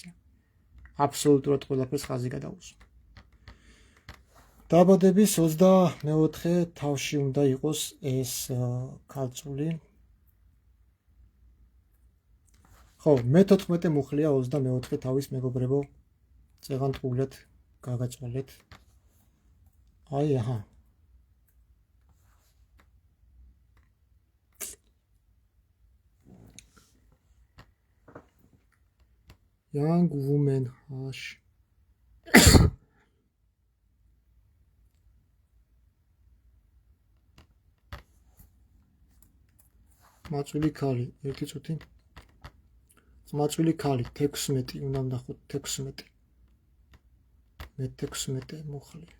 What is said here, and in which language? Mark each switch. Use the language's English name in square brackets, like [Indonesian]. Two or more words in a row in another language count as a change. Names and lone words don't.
[Georgian] აბსოლუტურად ყველაფერს ხაზი გადაუსვა. დაბადების 24 თავში უნდა იყოს ეს ქალწული. ხო, მე-14 მუხლია 24 თავის მეგობრებო. წეღანტყუილად გაგაწვალეთ. აი, აჰა. [English] Young woman hash. [Georgian] მაწვილი ქალი, ერთი წუთი. მაწვილი ქალი 16 უნდა ვნახოთ 16. მე-16 მუხლი.